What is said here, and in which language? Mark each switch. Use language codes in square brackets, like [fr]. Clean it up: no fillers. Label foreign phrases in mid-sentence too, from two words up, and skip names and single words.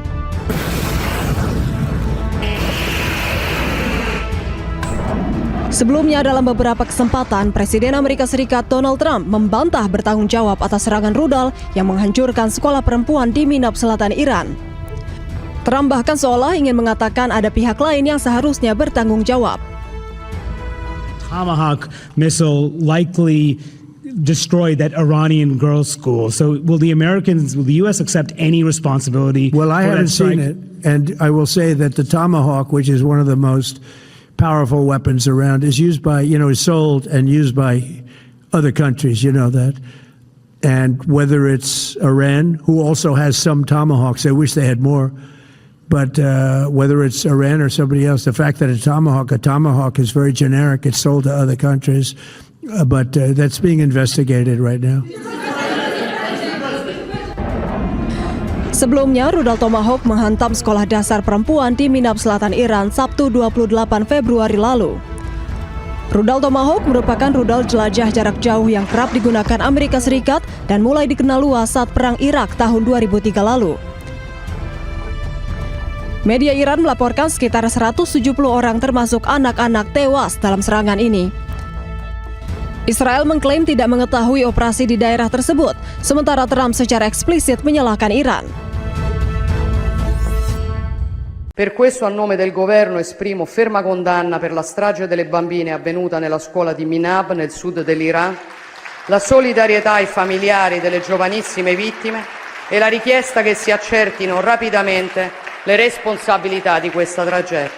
[id] Sebelumnya dalam beberapa kesempatan, Presiden Amerika Serikat Donald Trump membantah bertanggung jawab atas serangan rudal yang menghancurkan sekolah perempuan di Minab, Selatan Iran. Trump bahkan seolah ingin mengatakan ada pihak lain yang seharusnya bertanggung jawab. [en] Tomahawk missile likely destroyed that Iranian girls' school. So will the U.S. accept any responsibility? Well, I haven't seen it, and I will say that the Tomahawk, which is one of the most powerful weapons around, is used by, is sold and used by other countries, that. And whether it's Iran, who also has some Tomahawks, I wish they had more, But whether it's Iran or somebody else, the fact that a tomahawk is very generic. It's sold to other countries, but that's being investigated right now. [id] Sebelumnya, rudal Tomahawk menghantam sekolah dasar perempuan di Minab Selatan Iran Sabtu 28 Februari lalu. Rudal Tomahawk merupakan rudal jelajah jarak jauh yang kerap digunakan Amerika Serikat dan mulai dikenal luas saat Perang Irak tahun 2003 lalu. Media Iran melaporkan sekitar 170 orang termasuk anak-anak tewas dalam serangan ini. Israel mengklaim tidak mengetahui operasi di daerah tersebut, sementara Trump secara eksplisit menyalahkan Iran. [it] Per questo, a nome del governo, esprimo ferma condanna per la strage delle bambine avvenuta nella scuola di Minab, nel sud dell'Iran, la solidarietà ai familiari delle giovanissime vittime e la richiesta che si accertino rapidamente le responsabilità di questa tragedia.